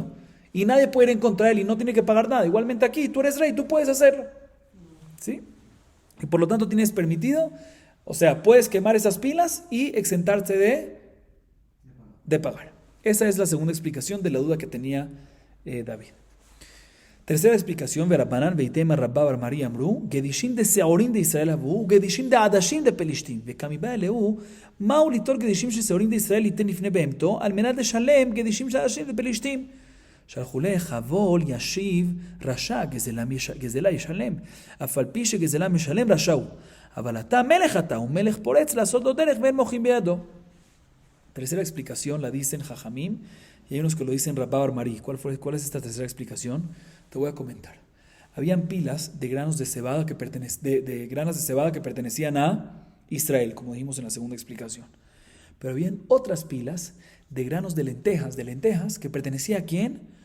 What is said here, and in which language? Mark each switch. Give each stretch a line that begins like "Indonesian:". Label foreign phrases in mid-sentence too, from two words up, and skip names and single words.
Spanish: Y nadie puede ir en contra de él y no tiene que pagar nada. Igualmente aquí, tú eres rey, tú puedes hacerlo. ¿Sí? Y por lo tanto tienes permitido, o sea, puedes quemar esas pilas y exentarte de pagar. Esa es la segunda explicación de la duda que tenía David. Tercera explicación,
Aramaic: ורבנן ואיתימא רבה בר מרי אמרו, גדישים דשעורים דישראל הוו גדישים דעדשים דפלשתים וקמיבעיא ליה מהו ליטול גדישים דשעורים דישראל וליתנינהו לבהמתו על מנת לשלם גדישים דעדשים דפלשתים.
Hebrew: שלחולה חבול ישיב רשע גזלה ישלם אף על פי שגזלה משלם רשע הוא אבל אתה מלך אתה ומלך פורץ לעשות לו דרך ואין מוחים בידו.
Spanish: Tercera explicación la dicen Jajamim y hay unos que lo dicen Rabba bar Mari. ¿Cuál es esta tercera explicación? Te voy a comentar. Habían pilas de granos de cebada de granos de cebada que pertenecían a Israel, como dijimos en la segunda explicación. Pero habían otras pilas de granos de lentejas que pertenecían ¿a quién?